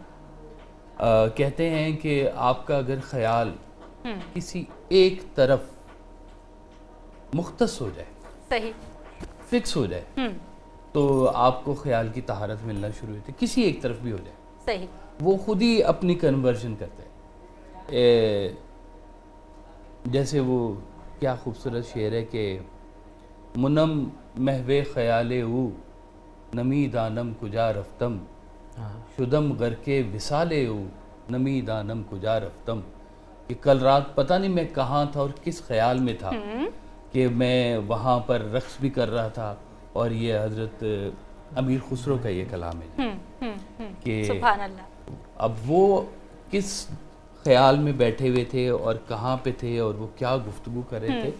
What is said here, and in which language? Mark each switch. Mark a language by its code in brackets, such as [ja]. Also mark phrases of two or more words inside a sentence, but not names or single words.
[ur] کہتے ہیں کہ آپ کا اگر خیال کسی ایک طرف مختص ہو جائے، صحیح، فکس ہو جائے، تو آپ کو خیال کی طہارت ملنا شروع ہوتی ہے. کسی ایک طرف بھی ہو جائے، صحیح. وہ خود ہی اپنی کنورژن کرتے ہیں. جیسے وہ کیا خوبصورت شعر ہے کہ [fa] منم محو خیال او نمی دانم کجا رفتم، شدم غرق وصال او نمی دانم کجا رفتم. [ur] کہ کل رات پتہ نہیں میں کہاں تھا اور کس خیال میں تھا کہ میں وہاں پر رقص بھی کر رہا تھا. اور یہ حضرت امیر خسرو کا یہ کلام ہے کہ [ar] سبحان اللہ. [ur] اب وہ کس خیال میں بیٹھے ہوئے تھے اور کہاں پہ تھے اور وہ کیا گفتگو کر رہے تھے.